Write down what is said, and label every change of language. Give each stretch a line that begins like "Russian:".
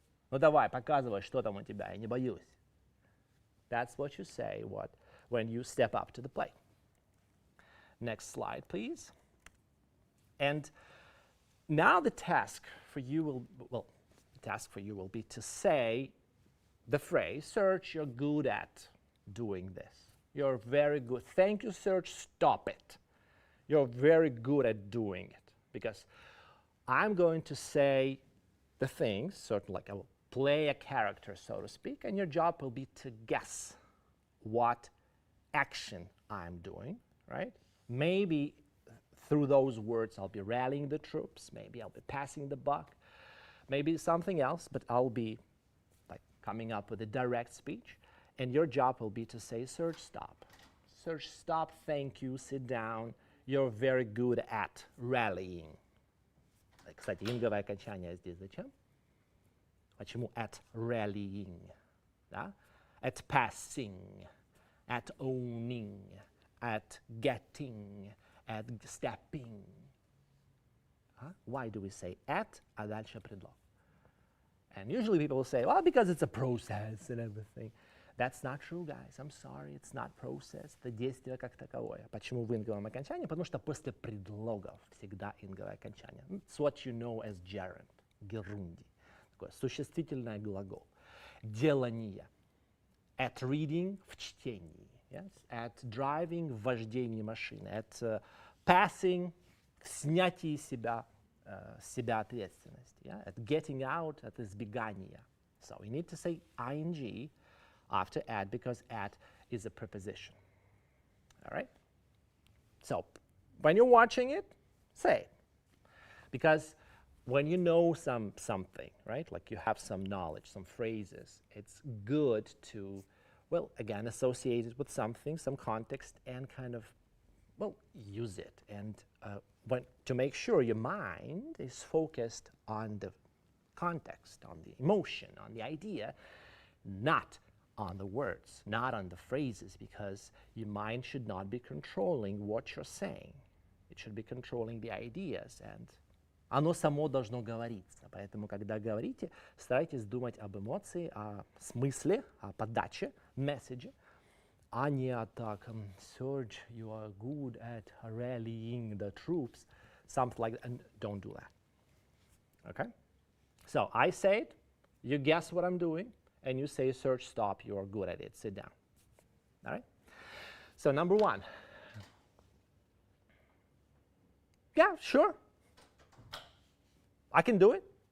Russian: Ну давай, показывай, что там у тебя, я не боюсь.
English: That's what you say when you step up to the plate. Next slide, please. And now the task for you will be to say the phrase, Serge, you're good at doing this. You're very good. Thank you, Serge. Stop it. You're very good at doing it. Because I'm going to say the things, sort of like I will play a character, so to speak, and your job will be to guess what action I'm doing, right? Maybe through those words I'll be rallying the troops, maybe I'll be passing the buck, maybe something else, but I'll be like coming up with a direct speech, and your job will be to say search, stop. Search, stop, thank you, sit down. You're very good at rallying.
Russian: Кстати, инговое окончание здесь зачем? Почему
English: at rallying?
Russian: Да?
English: At passing, at owning, at getting, at stepping. Huh? Why do we say at,
Russian: а дальше предлог?
English: And usually people will say, well, because it's a process and everything. That's not true, guys. I'm sorry, it's not process.
Russian: Это действие как таковое. Почему в инговом окончании? Потому что после предлогов всегда инговое окончание.
English: It's what you know as gerund, герунди.
Russian: Такое существительное глагол. Делание.
English: At reading
Russian: в чтении.
English: Yes? At driving
Russian: в вождении машины.
English: At passing
Russian: в снятии себя ответственности.
English: Yeah? At getting out, at избегания. So we need to say ing after at, because at is a preposition. All right? So when you're watching it, say it. Because when you know something, right, like you have some knowledge, some phrases, it's good to, well, again, associate it with something, some context, and kind of, well, use it. And to make sure your mind is focused on the context, on the emotion, on the idea, not on the words, not on the phrases, because your mind should not be controlling what you're saying. It should be controlling the ideas, and
Russian: оно само должно говориться. Поэтому, когда говорите, старайтесь думать об эмоции, о смысле, о подаче, месседже, а не о так,
English: Serge, you are good at rallying the troops, something like that, and don't do that. Okay? So I say it, you guess what I'm doing, and you say search, stop, you are good at it, sit down. All right? So number one. Yeah, sure. I can do it.